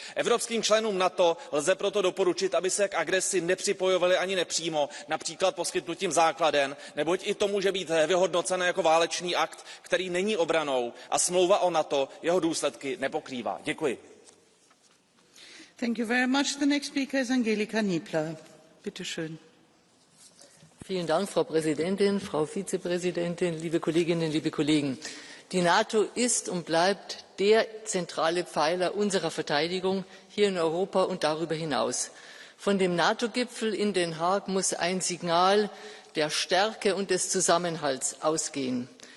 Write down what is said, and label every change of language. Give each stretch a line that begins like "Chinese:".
Czech: Evropským členům NATO lze proto doporučit, aby se k agresi nepřipojovali ani nepřímo, například poskytnutím základen, neboť i to může být vyhodnoceno jako válečný akt, který není obranou a smlouva o NATO jeho důsledky nepokrývá. Děkuji.
English: Thank you very much. The next speaker is Angelika Niebler.
German: Bitte schön. Vielen Dank, Frau Präsidentin, Frau Vizepräsidentin, liebe Kolleginnen, liebe Kollegen. Die NATO ist und bleibt der zentrale Pfeiler unserer Verteidigung hier in Europa und darüber hinaus. Von dem NATO-Gipfel in Den Haag muss ein Signal der Stärke und des Zusammenhalts ausgehen.